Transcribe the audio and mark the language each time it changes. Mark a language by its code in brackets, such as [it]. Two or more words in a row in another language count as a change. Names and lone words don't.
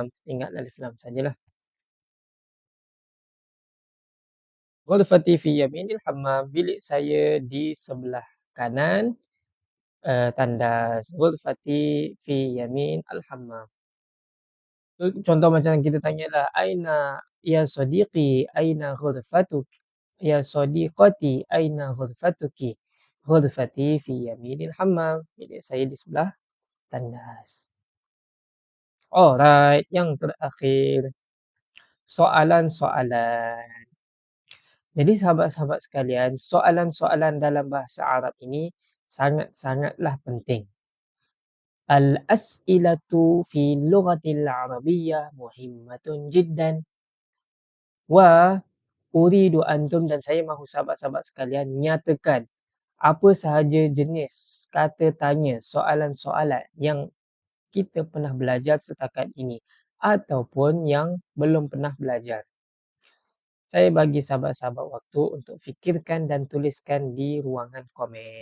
[ms] Ingat [ar] ألف لام [ms] sajalah. [ar] غرفتي في يمين الحمام. [ms] Bilik saya di sebelah kanan tandas. [ar] غرفتي في يمين الحمام. [ms] Contoh macam kita tanyalah, [ar] أين يا صديقي، أين غرفتك? يا صديقتي، أين غرفتكِ? غرفتي في يمين الحمام. [ms] Bilik saya di sebelah tandas. Alright, yang terakhir. Soalan-soalan. Jadi sahabat-sahabat sekalian, soalan-soalan dalam bahasa Arab ini sangat-sangatlah penting. [ar] الأسئلة في اللغة العربية مهمة جدا. وأريد أنتم [ms] dan saya mahu sahabat-sahabat sekalian nyatakan apa sahaja jenis kata tanya soalan-soalan yang kita pernah belajar setakat ini ataupun yang belum pernah belajar. Saya bagi sahabat-sahabat waktu untuk fikirkan dan tuliskan di ruangan komen.